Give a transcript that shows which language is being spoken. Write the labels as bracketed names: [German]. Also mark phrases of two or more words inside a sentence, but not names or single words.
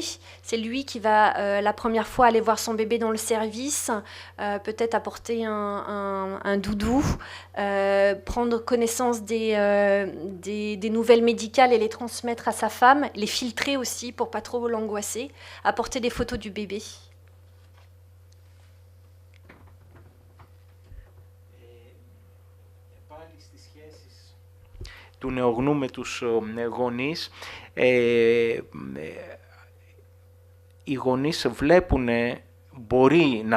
[French] C'est lui qui va la première fois aller voir son bébé dans le service, peut-être apporter un doudou, prendre connaissance des nouvelles médicales et les transmettre à sa femme, les filtrer aussi pour pas trop l'angoisser, apporter des photos du bébé. [Greek] Του νεογνού με τους γονείς, οι γονείς μπορεί να